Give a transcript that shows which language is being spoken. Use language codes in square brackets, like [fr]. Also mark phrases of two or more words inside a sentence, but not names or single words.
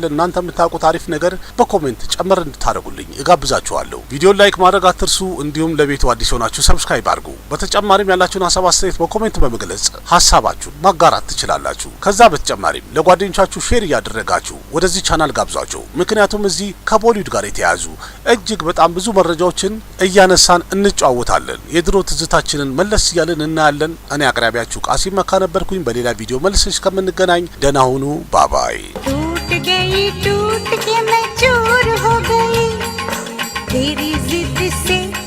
[am] እናንተ የምታውቁት አሪፍ ነገር በኮሜንት ጨምር እንድታደርጉልኝ እጋብዛችኋለሁ። ቪዲዮን ላይክ ማድረግ አትርሱ። እንዲሁም ለቤቱ አዲስ ሆናችሁ ሰብስክራይብ አድርጉ። በተጨማሪም ያላችሁን ሀሳብ አስተያየት በኮሜንት በመግለጽ ሀሳባችሁን ማጋራት ትችላላችሁ። ከዛ በተጨማሪም ለጓደኞቻችሁ ሼር እያደረጋችሁ ወደዚህ ቻናል ጋብዟቸው። ምክንያቱም እዚህ ከቦሊውድ ጋር የተያያዙ እጅግ በጣም ብዙ መረጃዎችን እያነሳን እንጫወታለን። የድሮ ትዝታችንን መለስ እያልን እናያለን። እኔ አቅራቢያችሁ ቃሲም መካ ነበርኩኝ። በሌላ ቪዲዮ መልስ እስከምንገናኝ ደህና ሁኑ። ባባይ። [hi] टूट के मैं चूर हो गई तेरी जिद से